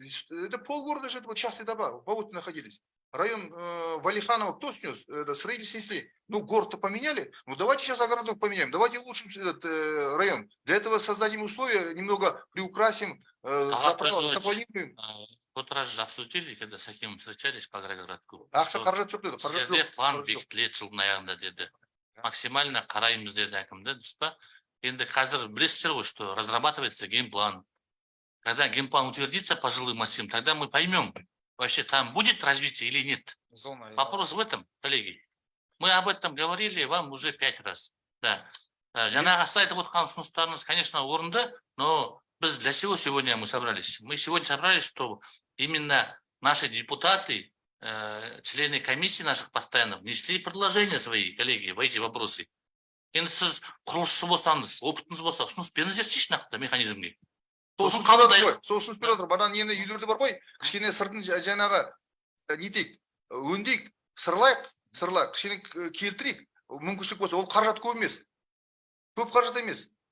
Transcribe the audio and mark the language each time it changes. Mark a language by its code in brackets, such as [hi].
[ru] Это полгорода же, это вот частные дома, вот находились. Район Валиханова кто снес? Строители снесли. Ну, город-то поменяли. Ну, давайте сейчас огородов поменяем. Давайте улучшим этот район. Для этого создадим условия, немного приукрасим, запланируем. Вот раз же обсудили, когда с Акимом встречались по Агрогородку. [kk] Ақша қаражат жоқ деді. Сіздерде план бекітіледі жылдың аяғында деді. Максимально қараймыз деді әкім, да, дұрыс па? Енді қазір білесіздер ғой, что разрабатывается геймплан. [ru] Когда геймплан утвердится по жилым массивам, тогда мы поймем, вообще там будет развитие или нет. Зона. Вопрос в этом, коллеги. Мы об этом говорили вам уже 5 раз. Да. [kk] Жаңағы айтып отырған ұсыныстарыңыз, конечно, орынды, но біз для чего сегодня мы собрались? [ru] Мы сегодня собрались, чтобы именно наши депутаты, члены комиссии наших постоянных внесли предложения свои, коллеги, в эти вопросы. [kk] Енді сіз құрылысшы болсаңыз, опытыңыз болса, ұсыныс беріңіздерші нақты механизмге. Сосын қабылдайық. Сосын беріп отыр. Бадан енді үйлерде бар ғой, кішкене сыртын жаңағы нетейік, өңдейік, сырлайық, кішкене келтірейік. Мүмкіншілік болса, ол қаражат көп емес. Көп қаражат емес.